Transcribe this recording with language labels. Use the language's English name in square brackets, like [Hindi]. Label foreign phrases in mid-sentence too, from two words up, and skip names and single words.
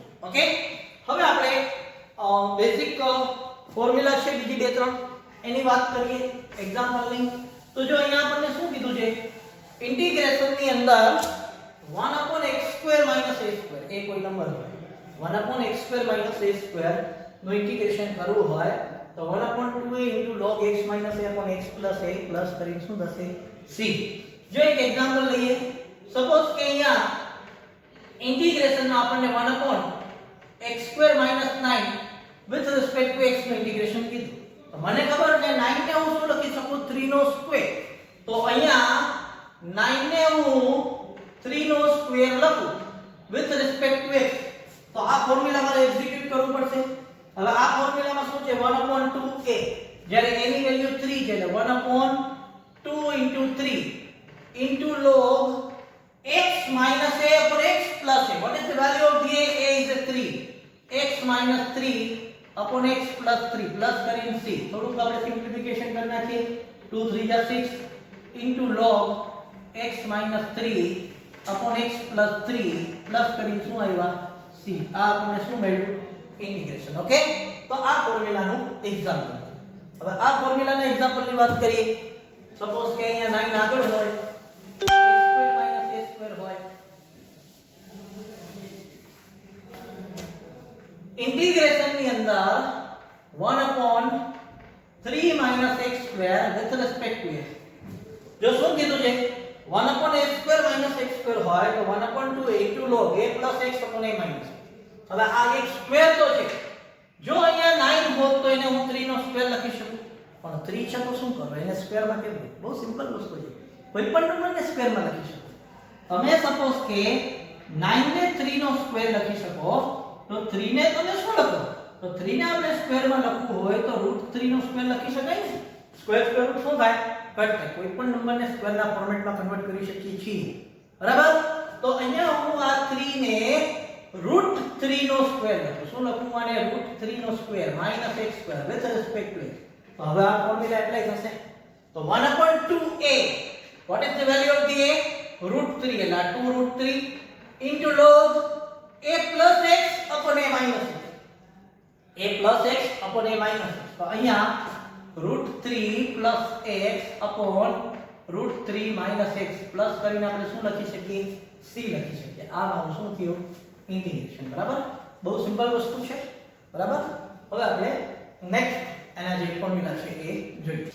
[Gujarati] ઓકે, હવે આપણે [English] basic formula [Gujarati] છે બીજી બે ત્રણ, એની વાત કરીએ એક્ઝામ્પલની. તો જો અહીંયા આપણને શું કીધું છે? ઇન્ટિગ્રેશન ની અંદર 1/x² - a², એ કોઈ નંબર હોય, 1/x² - a² નું ઇન્ટિગ્રેશન કરવું હોય તો 1/2a [English] into log x minus a upon x plus a [Gujarati] પ્લસ કરીને શું થશે c. જો એક એક્ઝામ્પલ લઈએ, સપોઝ કે અહીંયા ઇન્ટિગ્રેશન માં આપણને 1/x² - 9 [English] with respect to x [Gujarati] નું ઇન્ટિગ્રેશન કીધું. તો મને ખબર છે 9 ને હું શું લખી શકું 3 નો સ્ક્વેર. તો અહીંયા 9 ને હું 3 નો સ્ક્વેર લખું [English] with respect to x. [Gujarati] તો આ ફોર્મ્યુલા મારે એક્ઝિક્યુટ કરવું પડશે. હવે આ ફોર્મ્યુલામાં શું છે 1/2a, જ્યારે a ની વેલ્યુ 3 છે એટલે 1/2 * 3 [English] into log x minus a upon x plus a. What is the value of the a? A is a 3. x minus 3 upon x plus 3 plus કરીને c. [Gujarati] થોડુંક આપણે સિમ્પ્લિફિકેશન કરી નાખીએ. 2 3 જા 6 [English] into log x minus 3 upon x plus 3 plus [Gujarati] કરીને શું આવ્યા c. આ આપણે શું મેળવ્યું ઇન્ટિગ્રેશન. ઓકે, તો આ ફોર્મ્યુલાનું એક્ઝામ્પલ. હવે આ ફોર્મ્યુલાના એક્ઝામ્પલની વાત કરીએ. સપોઝ કે અહીંયા 9 આગળ હોય x² - a² હોય. ઇન્ટિગ્રેશન ની અંદર 1/3 - [English] x² with respect to x. [Gujarati] જો શું કીધું છે 1/x² - x² હોય તો 1/2 [English] into log a plus x upon a minus. [Gujarati] હવે આ એક સ્ક્વેર તો છે. જો અહીંયા 9 હોત તો એને હું 3 નો સ્ક્વેર લખી શકું, પણ 3 છે તો શું કરું એને સ્ક્વેર માં કેમ? બહુ સિમ્પલ વસ્તુ છે. કોઈ પણ નંબરને સ્ક્વેર માં લખી શકો. તમે સપોઝ કે 9 ને 3 નો સ્ક્વેર લખી શકો તો 3 ને તમે શું લખો? તો 3 ને આપણે સ્ક્વેર માં લખવું હોય તો √3 નો સ્ક્વેર લખી શકાય ને. [English] square root [Gujarati] શું થાય? કટ થાય. કોઈ પણ નંબરને સ્ક્વેર ના ફોર્મેટમાં કન્વર્ટ કરી શકીએ છીએ. બરાબર? તો અહીંયા હું આ 3 ને √3 નો સ્ક્વેર લખું. શું લખું? આને √3 નો સ્ક્વેર - [English] x² with respect to x. [Gujarati] તો હવે આ [English] formula apply [Gujarati] થશે. [English] તો 1/2a, what is the value of the a? √3 એટલે 2√3 into log a plus x upon a minus x. a plus x upon a minus x. તો અહીંયા √3 plus x upon √3 minus x plus [Gujarati] કરીને આપણે શું લખી શકીએ? c લખી શકીએ. આ મારું શું થયું? ઇન્ટિગ્રેશન. બરાબર? બહુ સિમ્પલ વસ્તુ છે. બરાબર? હવે આપણે નેક્સ્ટ એના જે ફોર્મ્યુલા છે એ જોઈએ.